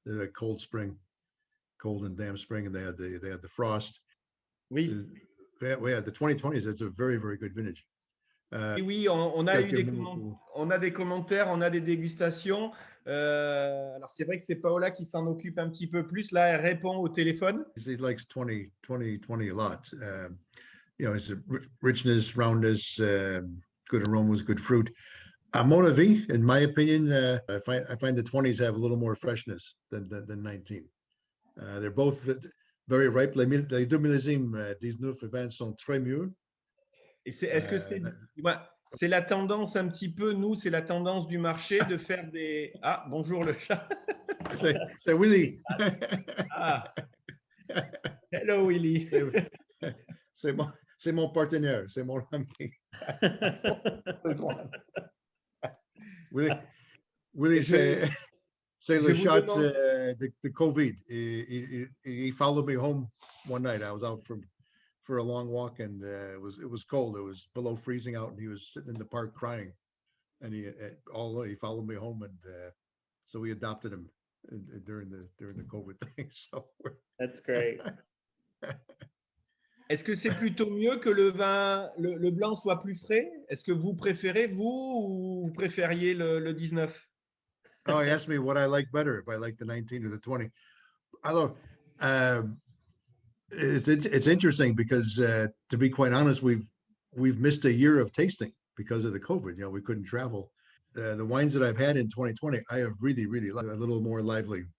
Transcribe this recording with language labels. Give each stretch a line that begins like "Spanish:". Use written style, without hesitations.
English: They had a cold and damp spring, and they had the frost.
French: Oui.
English: Yeah, the 2020s. It's a very, very good vintage.
French: Et oui, on a eu on a des commentaires, on a des dégustations. Alors, c'est vrai que c'est Paola qui s'en occupe un petit peu plus. Là, elle répond au téléphone.
English: He likes 20 a lot. You know, it's a richness, roundness, good aromas, good fruit. À mon avis, in my opinion, I find the 20s have a little more freshness than 19. They're both very ripe.
French: Les deux millésimes 19 et 20 sont très mûrs. Et est-ce que c'est la tendance un petit peu, nous, c'est la tendance du marché de faire des… Ah, bonjour le chat. C'est Willy.
English: Ah. Hello Willy.
French: C'est mon partenaire, c'est mon ami. Willy, c'est le shot the COVID.
English: He followed me home one night. I was out for a long walk, and it was cold. It was below freezing out, and he was sitting in the park crying. And he followed me home, and so we adopted him during the COVID thing. So that's great.
French: Est-ce que c'est plutôt mieux que le vin, le blanc soit plus frais? Est-ce que vous préférez, ou vous préfériez le 19?
English: Oh, he asked me what I like better, if I like the 19 or the 20. I love. It's interesting because, to be quite honest, we've missed a year of tasting because of the COVID. You know, we couldn't travel. The wines that I've had in 2020, I have really liked a little more lively.